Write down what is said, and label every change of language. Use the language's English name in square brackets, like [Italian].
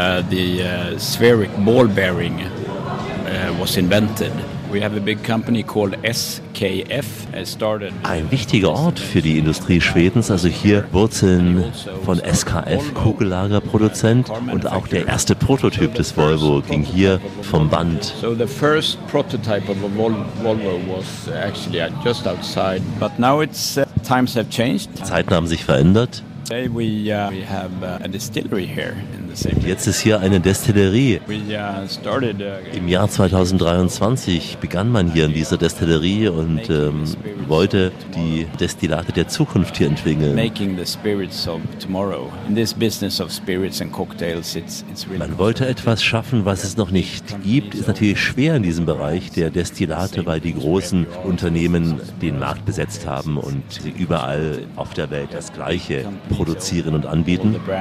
[English] die spheric ball bearing was invented. We have a big company called SKF. [German] Ein wichtiger Ort für die Industrie Schwedens, also hier Wurzeln von SKF, Kugellagerproduzent, und auch der erste Prototyp des Volvo ging hier vom Band. [English] So the first prototype of a Volvo was actually just outside, but now it's times have changed. [German] Die Zeiten haben sich verändert. [English] Today we have a distillery here in the same. [German] Jetzt ist hier eine Destillerie. Im Jahr 2023 begann man hier in dieser Destillerie und wollte die Destillate der Zukunft hier entwickeln. [English] Making the spirits of tomorrow. In this business of spirits and cocktails, it's really. [German] Man wollte etwas schaffen, was es noch nicht gibt. Ist natürlich schwer in diesem Bereich der Destillate, weil die großen Unternehmen den Markt besetzt haben und überall auf der Welt das Gleiche produzieren und anbieten.